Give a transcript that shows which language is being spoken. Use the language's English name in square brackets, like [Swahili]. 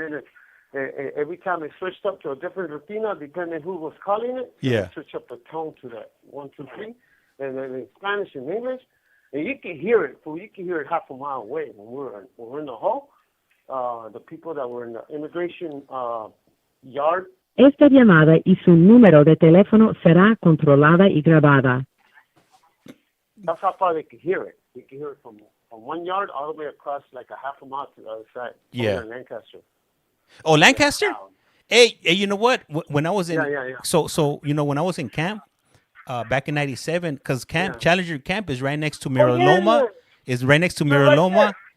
[English] And every time they switched up to a different rutina, depending who was calling it, yeah, they switch up the tone to that 1, 2, 3. And then in Spanish and English, and you can hear it, fool. You can hear it half a mile away when we're in the hall. The people that were in the immigration yard. [Spanish] Esta llamada y su número de teléfono será controlada y grabada. [English] That's how far they could hear it. You can hear it from 1 yard all the way across like a half a mile to the other side. Yeah. In Lancaster. Oh, Lancaster? Hey, you know what? When I was in, yeah. So you know, when I was in camp, back in '97, because Challenger Camp is right next to Miraloma, is right next to Miraloma,